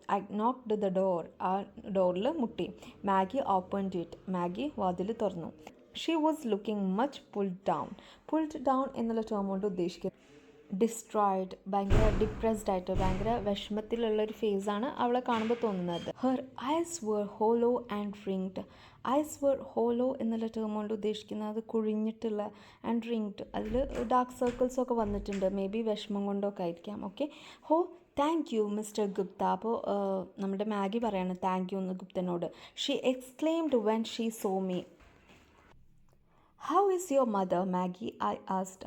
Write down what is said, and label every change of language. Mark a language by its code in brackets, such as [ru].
[en] I knocked the door. [ml] ആ ഡോറിൽ മുട്ടി. [en] Maggie opened it. [ml] Maggi വാതിൽ തുറന്നു. [en] She was looking much pulled down. Pulled down [ml] എന്നുള്ള term കൊണ്ട് ഉദ്ദേശിക്കുന്നത് ഡിസ്ട്രോയിഡ്, ഭയങ്കര ഡിപ്രസ്ഡ് ആയിട്ട്, ഭയങ്കര വിഷമത്തിലുള്ളൊരു ഫേസാണ് അവളെ കാണുമ്പോൾ തോന്നുന്നത്. [en] Her eyes were hollow and ringed. [ml] Ice were hollow എന്നുള്ള ടേം കൊണ്ട് ഉദ്ദേശിക്കുന്നത് കുഴിഞ്ഞിട്ടുള്ള ആൻഡ് റിങ്ഡ്, അതിൽ ഡാർക്ക് സർക്കിൾസൊക്കെ വന്നിട്ടുണ്ട്. മേ ബി വിഷമം കൊണ്ടൊക്കെ ആയിരിക്കാം. Okay. [en] Thank you mister Gupta. [ml] അപ്പോൾ നമ്മുടെ മാഗി പറയാണ് താങ്ക് യു എന്ന് ഗുപ്തനോട്. [en] She exclaimed when she saw me. How is your mother Maggie I asked.